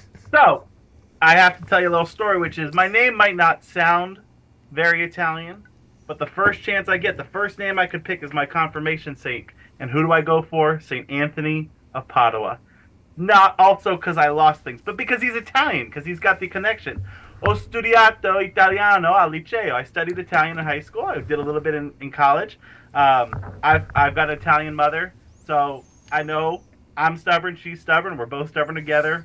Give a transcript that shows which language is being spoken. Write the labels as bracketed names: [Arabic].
[English] So, I have to tell you a little story, which is my name might not sound very Italian, but the first chance I get, the first name I could pick is my confirmation saint. And who do I go for? St. Anthony of Padua. Not also because I lost things, but because he's Italian, because he's got the connection. [Italian] Ho studiato italiano al liceo. [English] I studied Italian in high school. I did a little bit in college. I've got an Italian mother, so I know I'm stubborn, she's stubborn. We're both stubborn together.